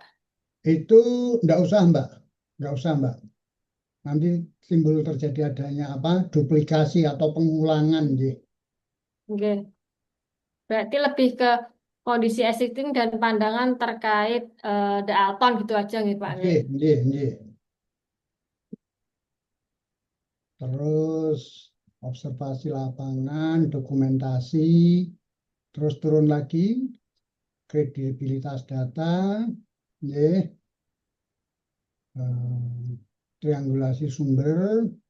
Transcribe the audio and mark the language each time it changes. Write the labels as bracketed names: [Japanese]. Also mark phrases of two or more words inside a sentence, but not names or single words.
[Indonesian] Itu enggak usah, Mbak. Enggak usah, Mbak. Nanti timbul terjadi adanya apa? Duplikasi atau pengulangan, ya. Nggih. Berarti lebih ke kondisi existing dan pandangan terkait The Alton gitu aja gitu Pak. [Javanese] Nggih, nggih, nggih. [Indonesian] Terus observasi lapangan, dokumentasi, terus turun lagi kredibilitas data, nggih, triangulasi sumber.